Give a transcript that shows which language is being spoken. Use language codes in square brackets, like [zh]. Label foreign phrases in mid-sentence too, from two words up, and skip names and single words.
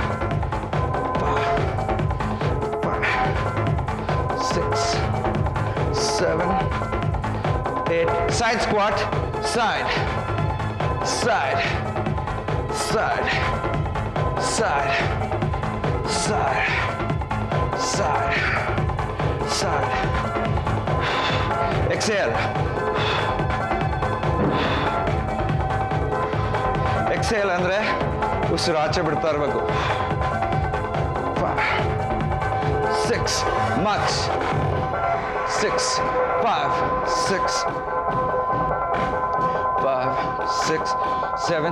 [en] 5, 6, 7, 8. Side squat, side, side, side, side, side, side, side. [kn] Exhale. ಎಕ್ಸೇಲ್ ಅಂದರೆ ಉಸಿರು ಆಚೆ ಬಿಡ್ತಾ ಇರಬೇಕು. [en] 5, 6, ಮಚ್, 6, 5, 6, 5, 6, 7.